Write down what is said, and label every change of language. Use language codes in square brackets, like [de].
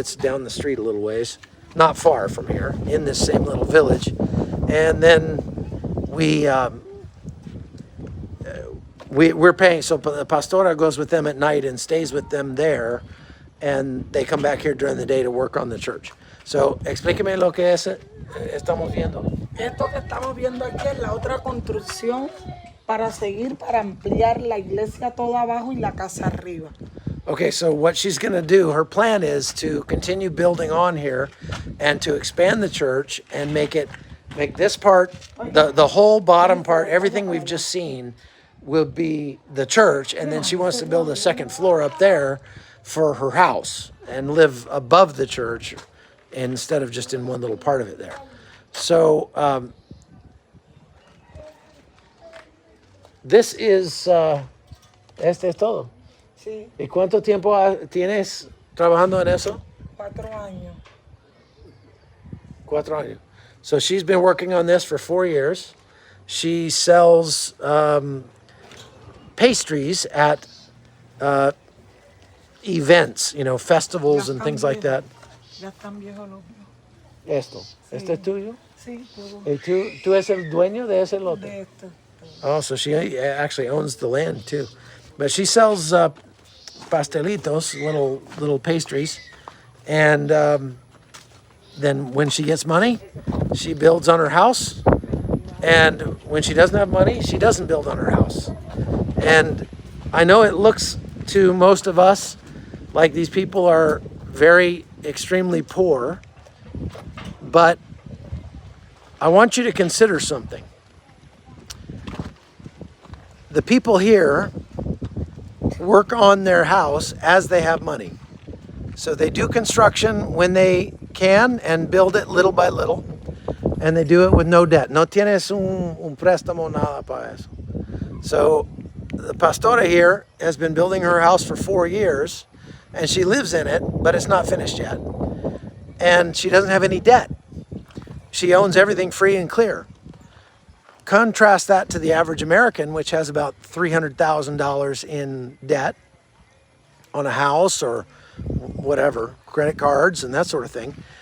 [en] It's down the street a little ways, not far from here, in this same little village. And then we're paying, so the pastora goes with them at night and stays with them there, and they come back here during the day to work on the church. [es] So, explíqueme lo que estamos viendo. Esto que estamos viendo aquí es la otra construcción para ampliar la iglesia toda abajo y la casa arriba. [en] Okay, so what she's going to do, her plan is to continue building on here and to expand the church and make this part, the whole bottom part, everything we've just seen will be the church, and then she wants to build a second floor up there for her house and live above the church instead of just in one little part of it there. So this is [es] este es todo. Sí, ¿Y cuánto tiempo tienes trabajando en eso? 4 años. 4 años. [en] So she's been working on this for 4 years. She sells pastries at events, you know, festivals and things like that. [es] Ya están viejos los míos. Esto. ¿Este es tuyo? Sí, todo ¿Y tú eres el dueño de ese lote? de esto. [en] Oh, so she actually owns the land too. But she sells pastelitos, little pastries, and then when she gets money, she builds on her house. And when she doesn't have money, she doesn't build on her house. And I know it looks to most of us like these people are very extremely poor, but I want you to consider something. The people here work on their house as they have money. So they do construction when they can and build it little by little. And they do it with no debt. [es] No tienes un préstamo, nada para eso. [en] So the pastora here has been building her house for 4 years, and she lives in it, but it's not finished yet. And she doesn't have any debt. She owns everything free and clear. Contrast that to the average American, which has about $300,000 in debt on a house or whatever, credit cards and that sort of thing.